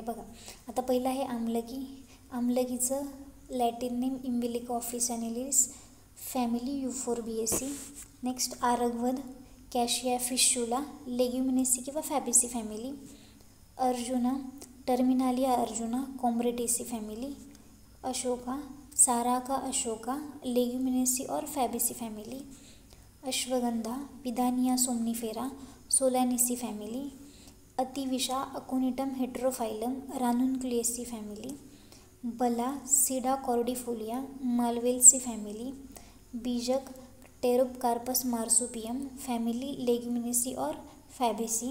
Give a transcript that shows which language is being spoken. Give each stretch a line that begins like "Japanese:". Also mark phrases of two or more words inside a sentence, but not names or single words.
Marathi: बघा आता पहिलं आहे आम्लकी. आम्लकीचं
English: Latin name
Marathi: इम्बिलिका ऑफिसॅनिलिस, फॅमिली युफोर्बिएसी. नेक्स्ट आरगवद, कॅशिया फिशुला, लेग्युमिनेसी किंवा फॅबेसी फॅमिली. अर्जुना, टर्मिनालिया अर्जुना, कॉम्ब्रेटेसी फॅमिली. अशोका, साराका अशोका, लेग्युमिनेसी और फॅबेसी फॅमिली. अश्वगंधा, पिदानिया सोमनिफेरा, सोलॅनिसी फॅमिली. अतिविशा, अकोनिटम हेट्रोफाइलम, रानुन्क्युलेसी फॅमिली. बला, सीडा कॉर्डिफोलिया, मालवेल्सी फॅमिली. बीजक, टेरोपकार्पस मार्सुपियम, फॅमिली लेग्युमिनेसी और फॅबेसी.